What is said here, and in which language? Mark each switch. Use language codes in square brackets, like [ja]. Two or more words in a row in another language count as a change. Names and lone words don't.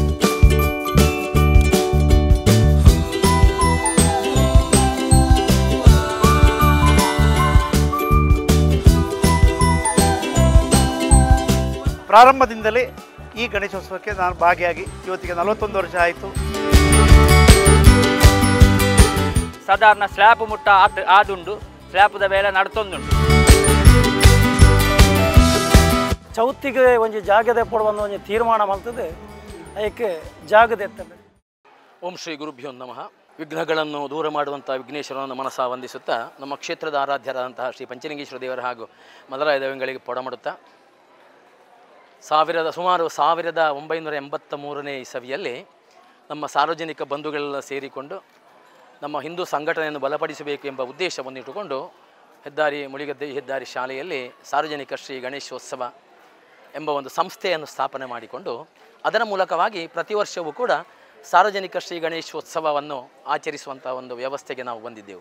[kn] ಪ್ರಾರಂಭದಿಂದಲೇ ಈ ಗಣೇಶೋತ್ಸವಕ್ಕೆ ನಾನು ಭಾಗಿಯಾಗಿ ಇವತ್ತಿಗೆ 41 ವರ್ಷ ಆಯಿತು. [tcy] ಸಾಧಾರಣ ಸ್ಲ್ಯಾಬ್ ಮುಟ್ಟ ಆದುಂಡು, ಸ್ಲ್ಯಾಬ್ದ ಮೇಲೆ ನಡ್ತೊಂದುಂಡು. ಚೌತಿಗೆ ಒಂಜಿ ಜಾಗದ ಪಡುವಂಥ ಒಂಜಿ ತೀರ್ಮಾನ ಮಾಡ್ತದೆ, ಅದಕ್ಕೆ ಜಾಗದ ಎತ್ತಬೇಕು. [sa] ಓಂ ಶ್ರೀ ಗುರುಭ್ಯೋ ನಮಃ. [kn] ವಿಘ್ನಗಳನ್ನು ದೂರ ಮಾಡುವಂಥ ವಿಘ್ನೇಶ್ವರನನ್ನು ಮನಸ್ಸ ವಂದಿಸುತ್ತಾ ನಮ್ಮ ಕ್ಷೇತ್ರದ ಆರಾಧ್ಯರಾದಂತಹ ಶ್ರೀ ಪಂಚಲಿಂಗೇಶ್ವರ ದೇವರ ಹಾಗೂ ಮಲರಾಯ ದೈವಗಳಿಗೆ ಪೊಡಮಾಡುತ್ತಾ ಸುಮಾರು 1983ನೇ ಇಸವಿಯಲ್ಲಿ ನಮ್ಮ ಸಾರ್ವಜನಿಕ ಬಂಧುಗಳೆಲ್ಲ ಸೇರಿಕೊಂಡು ನಮ್ಮ ಹಿಂದೂ ಸಂಘಟನೆಯನ್ನು ಬಲಪಡಿಸಬೇಕು ಎಂಬ ಉದ್ದೇಶವನ್ನು ಇಟ್ಟುಕೊಂಡು ಮುಳಿಗದ್ದೆ ಹೆದ್ದಾರಿ ಶಾಲೆಯಲ್ಲಿ ಸಾರ್ವಜನಿಕ ಶ್ರೀ ಗಣೇಶೋತ್ಸವ ಎಂಬ ಒಂದು ಸಂಸ್ಥೆಯನ್ನು ಸ್ಥಾಪನೆ ಮಾಡಿಕೊಂಡು ಅದರ ಮೂಲಕವಾಗಿ ಪ್ರತಿ ವರ್ಷವೂ ಕೂಡ ಸಾರ್ವಜನಿಕ ಶ್ರೀ ಗಣೇಶೋತ್ಸವವನ್ನು ಆಚರಿಸುವಂಥ ಒಂದು ವ್ಯವಸ್ಥೆಗೆ ನಾವು ಬಂದಿದ್ದೆವು.